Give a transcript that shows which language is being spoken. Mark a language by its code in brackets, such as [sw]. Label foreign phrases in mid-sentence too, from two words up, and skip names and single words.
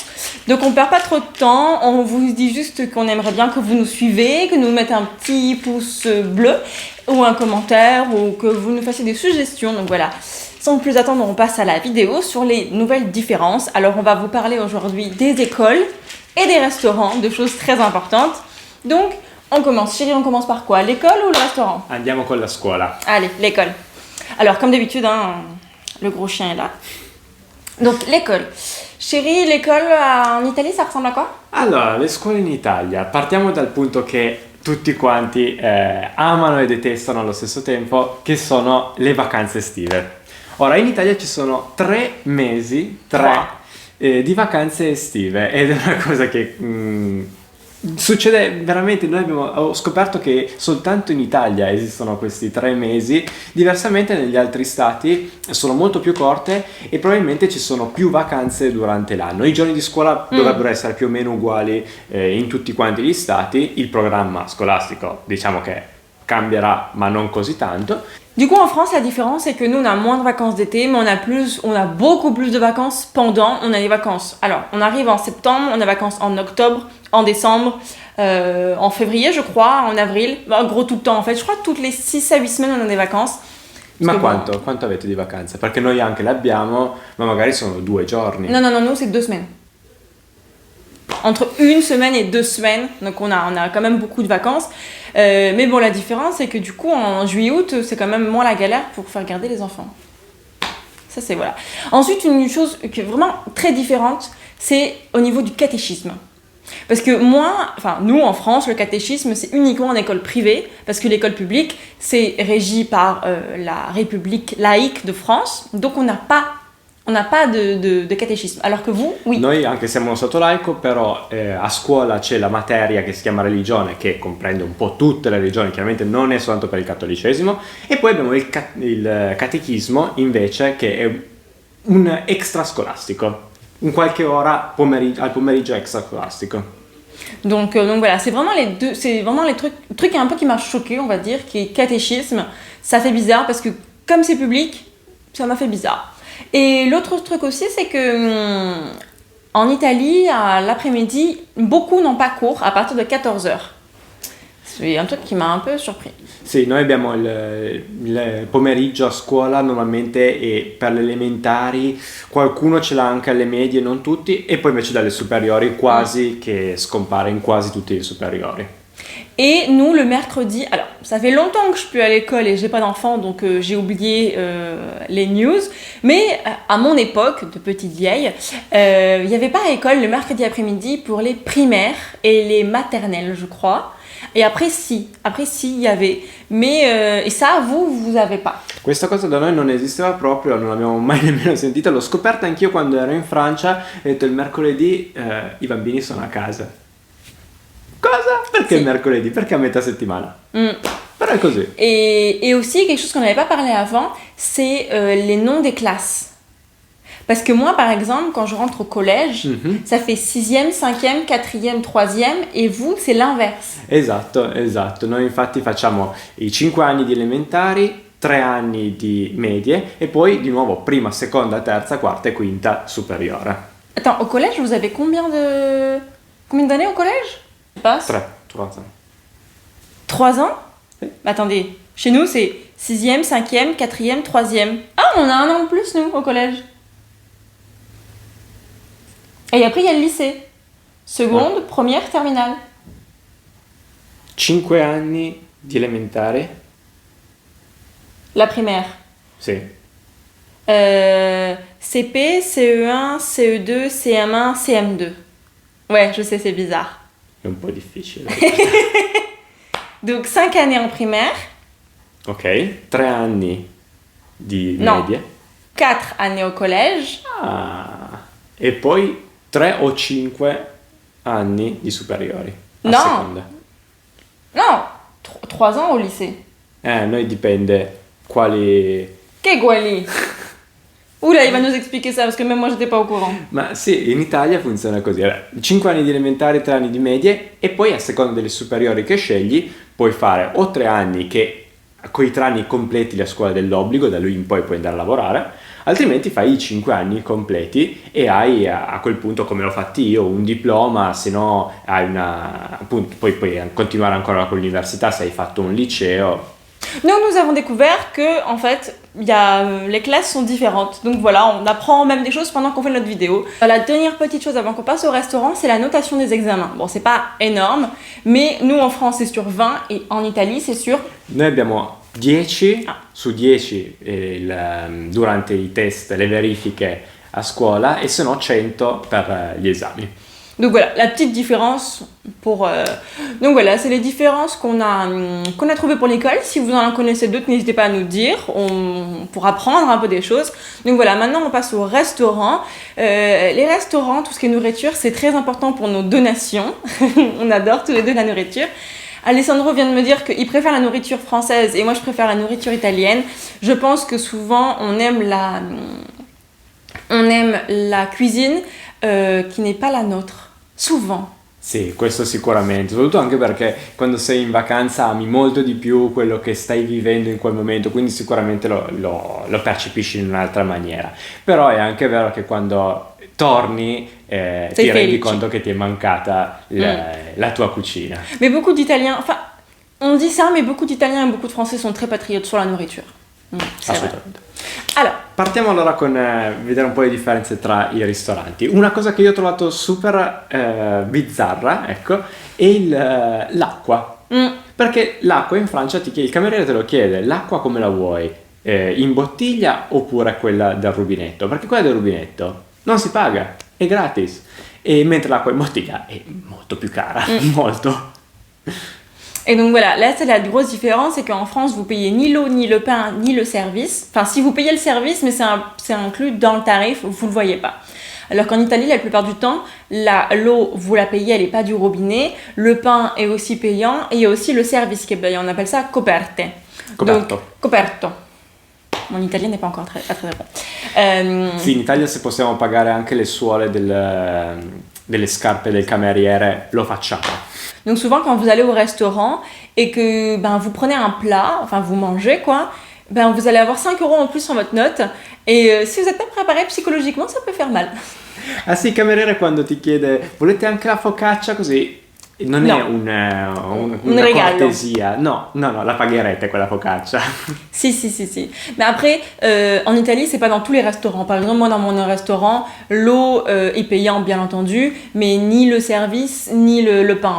[fr] Donc on perd pas trop de temps, on vous dit juste qu'on aimerait bien que vous nous suivez, que nous mettez un petit pouce bleu ou un commentaire ou que vous nous fassiez des suggestions. Donc voilà, sans plus attendre, on passe à la vidéo sur les nouvelles différences. Alors on va vous parler aujourd'hui des écoles et des restaurants, de choses très importantes. Donc on commence. Chérie, on commence par quoi? L'école ou le restaurant? [it] Andiamo con la scuola. [fr] Allez, l'école. Alors comme d'habitude, le gros chien est là. Donc l'école. Chérie, l'école en Italie, ça ressemble à quoi? [it] Allora, le scuole in Italia. Partiamo dal punto che tutti quanti amano e detestano allo stesso tempo, che sono le vacanze estive. Ora, in Italia ci sono 3 mesi, di vacanze estive ed è una cosa che succede veramente. Ho scoperto che soltanto in Italia esistono questi 3 mesi, diversamente negli altri stati sono molto più corte e probabilmente ci sono più vacanze durante l'anno. I giorni di scuola dovrebbero essere più o meno uguali in tutti quanti gli stati. Il programma scolastico diciamo che cambierà, ma non così tanto. [fr] Du coup, en France, la différence, c'est que nous, on a moins de vacances d'été, mais on a beaucoup plus de vacances pendant. On a les vacances. Alors, on arrive en septembre, on a vacances en octobre, en décembre, en février, je crois, en avril. En gros, tout le temps, en fait. Je crois que toutes les 6 à 8 semaines, on a des vacances. [it] Ma quanto avete di vacanze? Perché noi anche le abbiamo, ma magari sono 2 giorni. [fr] Non, nous, c'est 2 semaines. Entre 1 semaine et 2 semaines, donc on a quand même beaucoup de vacances. Mais bon, la différence, c'est que du coup, en juillet-août, c'est quand même moins la galère pour faire garder les enfants. Ça, c'est voilà. Ensuite, une chose qui est vraiment très différente, c'est au niveau du catéchisme. Parce que nous, en France, le catéchisme, c'est uniquement en école privée, parce que l'école publique, c'est régi par la République laïque de France, donc on n'a pas de catéchisme, alors que vous, oui. [it] Noi anche siamo uno stato laico, però a scuola c'è la materia che si chiama religione, che comprende un po' tutte le religioni, chiaramente non è soltanto per il cattolicesimo, e poi abbiamo il catechismo invece, che è un extrascolastico, un qualche ora al pomeriggio extrascolastico. [fr] Donc voilà, c'est vraiment les trucs un peu qui m'a choqué, on va dire, qui est catéchisme. Ça fait bizarre parce que comme c'est public, ça m'a fait bizarre. Et l'autre truc aussi, c'est que en Italie, à l'après-midi, beaucoup n'ont pas cours à partir de 14h. C'est un truc qui m'a un peu surpris. [it] Sì, noi abbiamo il pomeriggio a scuola normalmente, e per le elementari qualcuno ce l'ha anche alle medie, non tutti, e poi invece dalle superiori quasi che scompare in quasi tutti i superiori. [fr] Et nous, le mercredi, alors ça fait longtemps que je suis plus à l'école et j'ai pas d'enfants, donc j'ai oublié les news, mais à mon époque de petite vieille, il n'y avait pas à l'école le mercredi après-midi pour les primaires et les maternelles, je crois. Et après si, il y avait, mais et ça, vous avez pas. [it] Questa cosa da noi non esisteva proprio, non l'abbiamo mai nemmeno sentita. L'ho scoperta anch'io quando ero in Francia e ho detto il mercoledì i bambini sono a casa. Cosa? Perché il mercoledì? Perché a metà settimana? Però è così. [fr] Et aussi, quelque chose qu'on n'avait pas parlé avant, c'est les noms des classes. Parce que moi, par exemple, quand je rentre au collège, ça fait 6e, 5e, 4e, 3e, et vous, c'est l'inverse. [it] Esatto. Noi infatti facciamo i 5 anni di elementari, 3 anni di medie, e poi di nuovo prima, seconda, terza, quarta e quinta superiore. [fr] Attends, au collège, vous avez combien d'années au collège? 3 ans. 3 ans? Oui. Attendez, chez nous c'est 6e, 5e, 4e, 3e. Ah, on a 1 an de plus nous au collège. Et après il y a le lycée. Seconde, première, terminale. [it] 5 anni di elementare? [fr] La primaire. [it] Sì. [fr] CP, CE1, CE2, CM1, CM2. Ouais, je sais, c'est bizarre. [it] È un po' difficile. [fr] Donc 5 années en primaire. [it] Ok, 3 anni di No. medie. [fr] 4 années au collège. [it] E poi 3 o 5 anni di superiori. A No. seconda. [fr] Non, 3 ans au lycée. [it] Noi dipende quali... Che quelli? [fr] Oula, il va nous expliquer ça parce que même moi j'étais pas au courant. [it] Ma sì, in Italia funziona così. Allora, 5 anni di elementari, 3 anni di medie, e poi a seconda delle superiori che scegli puoi fare o 3 anni che coi 3 anni completi la scuola dell'obbligo, da lui in poi puoi andare a lavorare, altrimenti fai i 5 anni completi e hai a quel punto, come l'ho fatto io, un diploma, se no hai appunto, poi puoi continuare ancora con l'università se hai fatto un liceo. [fr] Nous avons découvert que, en fait, les classes sont différentes. Donc voilà, on apprend même des choses pendant qu'on fait notre vidéo. La dernière petite chose avant qu'on passe au restaurant, c'est la notation des examens. Bon, c'est pas énorme, mais nous en France c'est sur 20 et en Italie c'est sur... Noi abbiamo 10 su 10 durante i test, le verifiche a scuola e se no 100 per gli esami. Donc voilà, la petite différence pour... Donc voilà, c'est les différences qu'on a trouvées pour l'école. Si vous en connaissez d'autres, n'hésitez pas à nous dire. On pourra apprendre un peu des choses. Donc voilà, maintenant on passe au restaurant. Les restaurants, tout ce qui est nourriture, c'est très important pour nos donations. On adore tous les deux la nourriture. Alessandro vient de me dire qu'il préfère la nourriture française et moi je préfère la nourriture italienne. Je pense que souvent on aime la cuisine qui n'est pas la nôtre. Souvent. [it] Sì, questo sicuramente, soprattutto anche perché quando sei in vacanza ami molto di più quello che stai vivendo in quel momento, quindi sicuramente lo percepisci in un'altra maniera. Però è anche vero che quando torni ti rendi conto che ti è mancata la tua cucina. [fr] Mais beaucoup d'Italiens, enfin, on dit ça, mais beaucoup d'Italiens et beaucoup de Français sont très patriotes sur la nourriture. [it] Assolutamente. Allora, partiamo allora con vedere un po' le differenze tra i ristoranti. Una cosa che io ho trovato super bizzarra, ecco, è l'acqua. Perché l'acqua in Francia il cameriere te lo chiede, l'acqua come la vuoi? In bottiglia oppure quella del rubinetto? Perché quella del rubinetto non si paga, è gratis. E mentre l'acqua in bottiglia è molto più cara, molto. [fr] Et donc voilà, là c'est la grosse différence, c'est qu'en France vous payez ni l'eau, ni le pain, ni le service. Enfin si vous payez le service, mais c'est inclus dans le tarif, vous le voyez pas. Alors qu'en Italie, la plupart du temps, l'eau, vous la payez, elle n'est pas du robinet. Le pain est aussi payant et il y a aussi le service qui est payant. On appelle ça coperte. Coperto. Donc, coperto. Mon italien n'est pas encore très bon. [it] Sì, in Italia se possiamo pagare anche le suole delle scarpe del cameriere, lo facciamo. [fr] Donc souvent quand vous allez au restaurant et que vous prenez un plat, enfin vous mangez quoi, vous allez avoir 5 € en plus sur votre note et si vous n'êtes pas préparé psychologiquement, ça peut faire mal. [it] Ah sì, il cameriere quando ti chiede volete anche la focaccia così, non è una cortesia, no, la pagherete quella focaccia. Si. [fr] Mais après, en Italie, c'est pas dans tous les restaurants. Par exemple, moi, dans mon restaurant, l'eau est payante, bien entendu, mais ni le service, ni le pain.